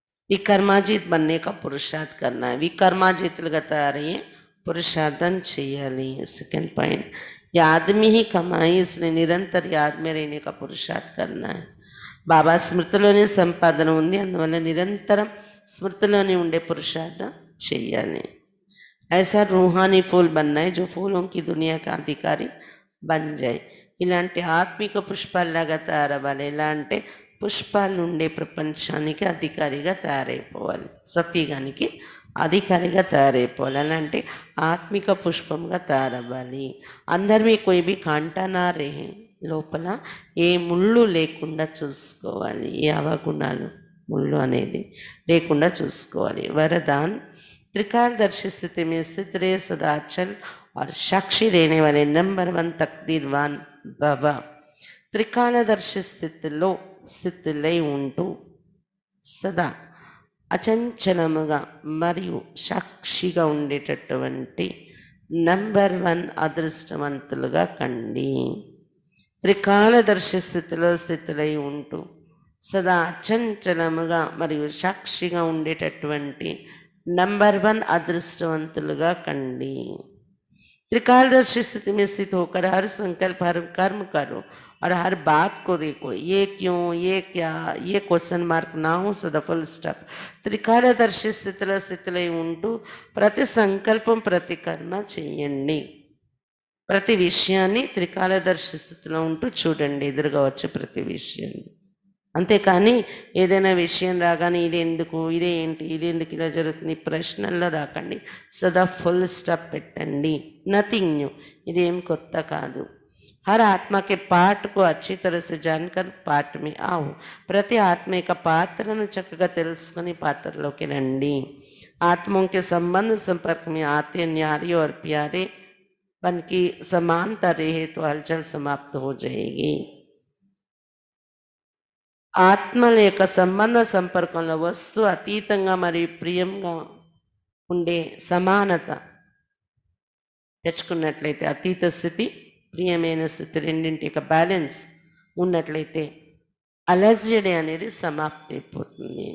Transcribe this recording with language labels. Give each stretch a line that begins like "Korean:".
Hindi: వికర్మాజిత్ बनने का पुरुषार्थ करना है.
Telugu: వికర్మాజితులుగా తయారయ్యే पुरुषार्थन చేయాలి.
Hindi: सेकंड पॉइंट, याद में ही कमाई, इसलिए निरंतर याद में रहने का पुरुषार्थ करना है.
Telugu: బాబా స్మృతిలోనే సంపాదన ఉంది, అందువల్ల నిరంతరం స్మృతిలోనే ఉండే పురుషార్థం చెయ్యాలి.
Hindi: ऐसा रूहानी फूल बनना है जो फूलों की दुनिया का अधिकारी बन जाए.
Telugu: ఇలాంటి ఆత్మిక పుష్పాల్లాగా తయారవ్వాలి. ఎలా అంటే పుష్పాలు ఉండే ప్రపంచానికి అధికారిగా తయారైపోవాలి, సత్యగానికి అధికారిగా తయారైపోవాలి. అలా అంటే ఆత్మిక పుష్పంగా తయారవ్వాలి. అందరిమీ
Hindi: कोई भी कांटा ना रहे,
Telugu: లోపల ఏ ముళ్ళు లేకుండా చూసుకోవాలి. ఏ అవగుణాలు, ముళ్ళు అనేది లేకుండా చూసుకోవాలి.
Hindi: वरदान, त्रिकालदर्शी स्थिति में स्थित रहे, सदा अचल और साक्षी रहने वाले नंबर 1 तकदीरवान भव.
Telugu: త్రికాలదర్శి స్థితిలో ఉంటూ సదా అచంచలముగా మరియు సాక్షిగా ఉండేటటువంటి నంబర్ 1 అదృష్టవంతులుగా కండి. త్రికాలదర్శి స్థితిలో ఉంటూ సదా అచంచలముగా మరియు సాక్షిగా ఉండేటటువంటి నంబర్ 1 అదృష్టవంతులుగా కండి.
Hindi: त्रिकालदर्शी स्थिति में स्थित होकर हर संकल्प, हर कर्म करो और हर बात को देखो. ये क्यों, ये क्या, ये क्वेश्चन मार्क ना हो, सदा फुल स्टॉप.
Telugu: త్రికాలదర్శి స్థితిలో ఉంటూ ప్రతి సంకల్పం, ప్రతి కర్మ చేయండి. ప్రతి విషయాన్ని త్రికాలదర్శి స్థితిలో ఉంటూ చూడండి, ఎదురుగా వచ్చే ప్రతి విషయాన్ని. అంతేకాని ఏదైనా విషయం రాగానే ఇది ఎందుకు, ఇదే ఏంటి, ఇది ఎందుకు ఇలా జరుగుతుంది ప్రశ్నల్లో రాకండి. సదా ఫుల్ స్టాప్ పెట్టండి.
English: nothing new,
Telugu: ఇదేం కొత్త కాదు.
Hindi: हर आत्मा के पाठ को अच्छी तरह से जानकर पाठ में आओ.
Telugu: ప్రతి ఆత్మ యొక్క పాత్రను చక్కగా తెలుసుకొని పాత్రలోకి రండి.
Hindi: आत्माओं के संबंध संपर्क में आते न्यारे और प्यारे पन की समानता रहे तो हलचल समाप्त हो जाएगी.
Telugu: ఆత్మల యొక్క సంబంధ సంపర్కంలో వస్తూ అతీతంగా మరియు ప్రియంగా ఉండే సమానత తెచ్చుకున్నట్లయితే, అతీత స్థితి, ప్రియమైన స్థితి, రెండింటి యొక్క బ్యాలెన్స్ ఉన్నట్లయితే అలజడి అనేది సమాప్తి అయిపోతుంది.